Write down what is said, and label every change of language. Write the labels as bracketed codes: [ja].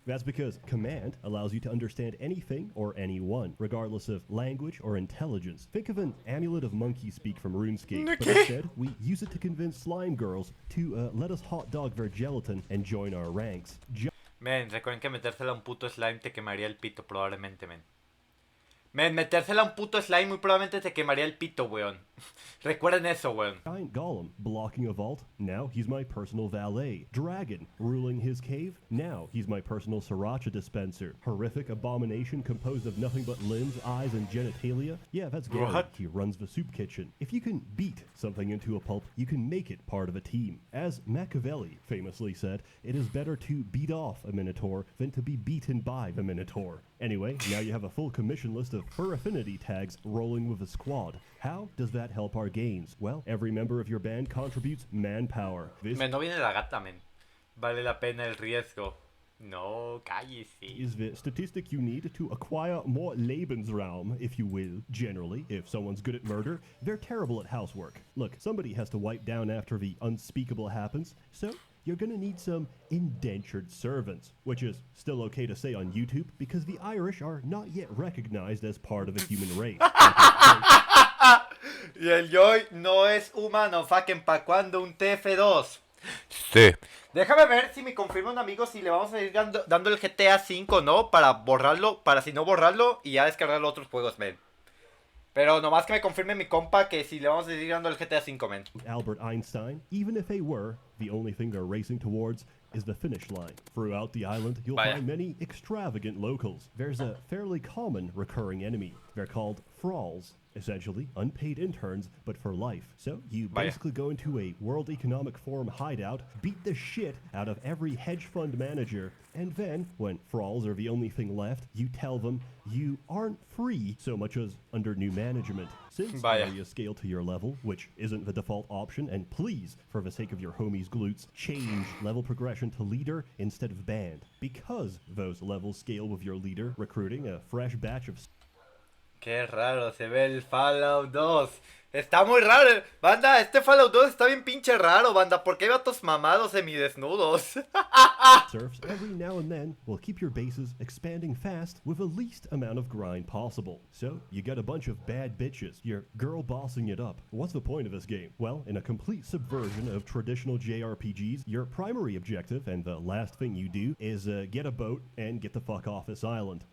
[en] That's because command allows you to understand anything or anyone, regardless of language or intelligence. Think of an amulet of monkey speak from RuneScape, but instead we use it to convince slime girls to let us hot dog their gelatin and join our ranks. [es] Men, recuerden que metérsela a un puto slime te quemaría el pito, probablemente, men. Men, metérsela a un puto slime muy probablemente te quemaría el pito, weón. Recuerden eso, weón. [en] Giant Golem blocking a vault. Now he's my personal valet. Dragon ruling his cave. Now he's my personal sriracha dispenser. Horrific abomination composed of nothing but limbs, eyes, and genitalia. Yeah, that's Gary. What? He runs the soup kitchen. If you can beat something into a pulp, you can make it part of a team. As Machiavelli famously said, it is better to beat off a minotaur than to be beaten by the minotaur. Anyway, now you have a full commission list of fur affinity tags rolling with a squad. How does that help our gains? Well, every member of your band contributes manpower. This [es] Men, no viene la gata, men. Vale la pena el riesgo. No, cállese. [en] is the statistic you need to acquire more Lebensraum, if you will. Generally, if someone's good at murder, they're terrible at housework. Look, somebody has to wipe down after the unspeakable happens, so you're gonna need some indentured servants, which is still okay to say on YouTube because the Irish are not yet recognized as part of the human race. [es] Y el Joy no es humano, fucking pa' cuando un TF2. Sí. Déjame ver si me confirma un amigo si le vamos a ir dando el GTA 5, ¿no? Para borrarlo, para si no borrarlo y ya descargar los otros juegos, men. Pero nomás que me confirme mi compa que si le vamos a ir dando el GTA 5, men. [en] Albert Einstein, even if they were, the only thing they're racing towards is the finish line. Throughout the island, you'll [es] Vaya. [en] find many extravagant locals. There's a fairly common recurring enemy. They're called thralls, essentially unpaid interns, but for life. So you [es] Vaya. [en] basically go into a World Economic Forum hideout, beat the shit out of every hedge fund manager, and then, when thralls are the only thing left, you tell them you aren't free so much as under new management. Since [es] Vaya. [en] areas scale to your level, which isn't the default option, and please, for the sake of your homies' glutes, change level progression to leader instead of band. Because those levels scale with your leader, recruiting a fresh batch of [es] Qué raro se ve el Fallout 2. Está muy raro. Banda, este Fallout 2 está bien pinche raro, banda. ¿Por qué hay vatos mamados semidesnudos? [en] serfs every now and then will keep your bases expanding fast with the least amount of grind possible. So, you get a bunch of bad bitches, you're girl bossing it up. What's the point of this game? Well, in a complete subversion of traditional JRPGs, your primary objective and the last thing you do is get a boat and get the fuck off this island.